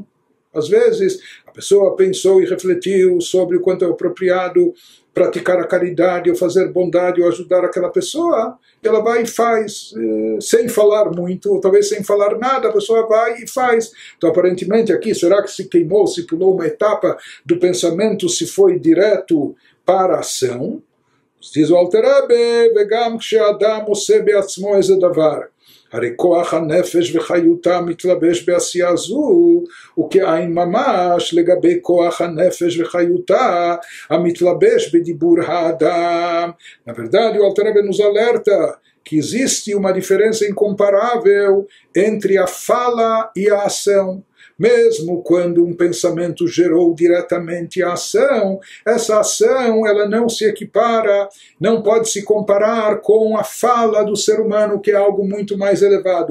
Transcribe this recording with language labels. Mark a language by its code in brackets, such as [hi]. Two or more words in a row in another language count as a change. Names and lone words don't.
[pt] Às vezes a pessoa pensou e refletiu sobre o quanto é apropriado praticar a caridade, ou fazer bondade, ou ajudar aquela pessoa, ela vai e faz, sem falar muito, ou talvez sem falar nada, a pessoa vai e faz. Então, aparentemente aqui, será que se queimou, se pulou uma etapa do pensamento, se foi direto para a ação? Diz o [he] Alter Rebbe, וגם כשאדם עושה בעצמו איזה דבר. הרי כוח הנפש וחיותה מתלבש בעשייה זו, וכעין ממש לגבי כוח הנפש וחיותה המתלבש בדיבור האדם. [pt] Na verdade, o Alter Rebbe nos alerta que existe uma diferença incomparável entre a fala e a ação. Mesmo quando um pensamento gerou diretamente a ação, essa ação ela não se equipara, não pode se comparar com a fala do ser humano, que é algo muito mais elevado.